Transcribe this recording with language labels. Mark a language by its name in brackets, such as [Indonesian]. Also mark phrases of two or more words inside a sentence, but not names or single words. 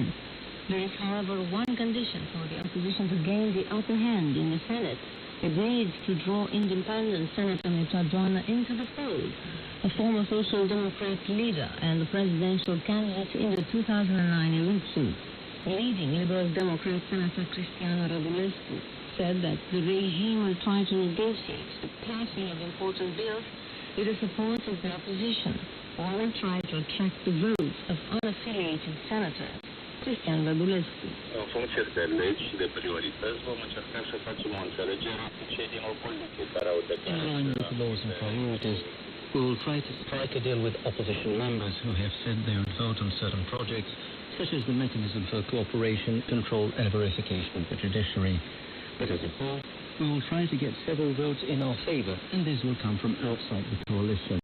[English] There is, however, one condition for the opposition to gain the upper hand in the Senate: agreed to draw independent Senator Mircea into the fold, a former Social Democrat leader and the presidential candidate in the 2009 elections. Leading Liberal Democrat Senator Cristian Radulescu said that the regime will try to negotiate the passing of important bills with the support of the opposition, or will try to attract the votes of unaffiliated senators. Cristian Radulescu. [Romanian] În funcție de legi și de priorități, vom încerca să facem o înțelegere cu cei din opoziție care au declarat. [English] In line with the laws and priorities, we will try to strike a deal with opposition members who have said they would vote on certain projects, such as the mechanism for cooperation, control and verification of the judiciary. But as a whole, we will try to get several votes in our favor, and these will come from outside the coalition.